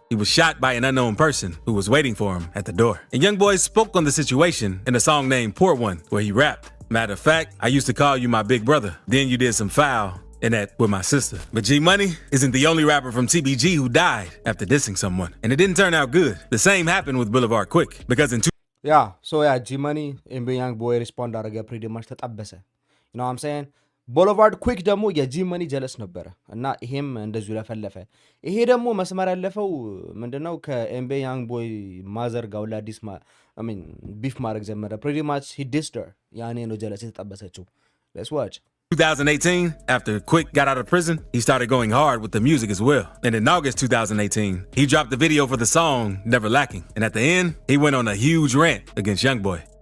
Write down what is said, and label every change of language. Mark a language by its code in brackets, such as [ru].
[en] He was shot by an unknown person who was waiting for him at the door. And YoungBoy spoke on the situation in a song named Poor One, where he rapped, "Matter of fact, I used to call you my big brother. Then you did some foul, and that with my sister." But G-Money isn't the only rapper from TBG who died after dissing someone. And it didn't turn out good. The same happened with Boulevard Quick, because in G-Money, NBA YoungBoy respond [am] አደረገ [en] pretty much [am] ተጣበሰ. [en] You know what I'm saying? [am] ቦሎቫርድ ኩዊክ ደግሞ የጂ-መኒ ጀለስ ነበረ እና ይሄም እንደዚሁ ለፈለፈ። ይሄ ደግሞ መስመር ያለፈው ምንድነው ከኤምቤ ያንግቦይ ማዘር ጋር ለአዲስ ቢፍ ማድረግ ጀመረ። [en] pretty much he dissed her. [am] ያኔ ነው ጀለስ የተጠበሰችው. [en] Let's watch. 2018, after Quick got out of prison, he started going hard with the music as well. And in August 2018, he dropped the video for the song Never Lacking. And at the end, he went on a huge rant against YoungBoy.